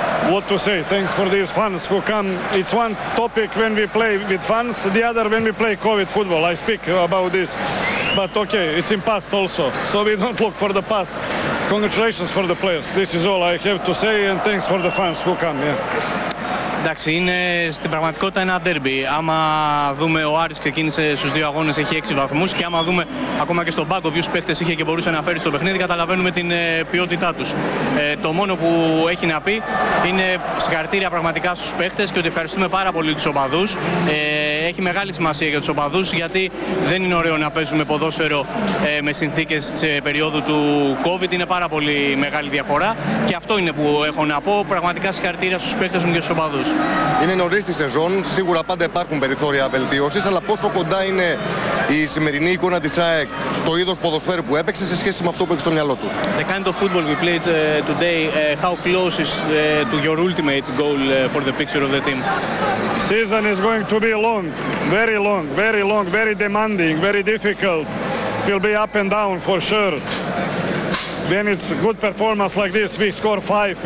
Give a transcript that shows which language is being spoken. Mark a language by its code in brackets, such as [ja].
[en] What to say? Thanks for these fans who come. It's one topic when we play with fans, the other when we play COVID football. I speak about this. But okay, it's in past also. So we don't look for the past. Congratulations for the players. This is all I have to say and thanks for the fans who come. Yeah. [el] Εντάξει, είναι στην πραγματικότητα ένα ντέρμπι. Άμα δούμε, ο Άρης ξεκίνησε στους δύο αγώνες, έχει 6 βαθμούς. Και άμα δούμε ακόμα και στον πάγκο ποιους παίχτες είχε και μπορούσε να φέρει στο παιχνίδι, καταλαβαίνουμε την ποιότητά τους. Το μόνο που έχει να πει είναι συγχαρητήρια πραγματικά στους παίχτες και ότι ευχαριστούμε πάρα πολύ τους οπαδούς. Έχει μεγάλη σημασία για τους οπαδούς, γιατί δεν είναι ωραίο να παίζουμε ποδόσφαιρο με συνθήκες της περίοδου του COVID. Είναι πάρα πολύ μεγάλη διαφορά. Και αυτό είναι που έχω να πω. Πραγματικά συγχαρητήρια στους παίχτες μου και στους οπαδούς. Είναι νωρίς τη σεζόν, σίγουρα πάντα υπάρχουν περιθώρια βελτίωσης, αλλά πόσο κοντά είναι η σημερινή εικόνα της ΑΕΚ στο είδος ποδοσφαίρου που έπαιξε σε σχέση με αυτό που έχει στο μυαλό του? [en] The kind of football we played today, how close is to your ultimate goal for the picture of the team? Season is going to be long, very long, very long, very demanding, very difficult. It will be up and down for sure. When it's good performance like this, we score 5.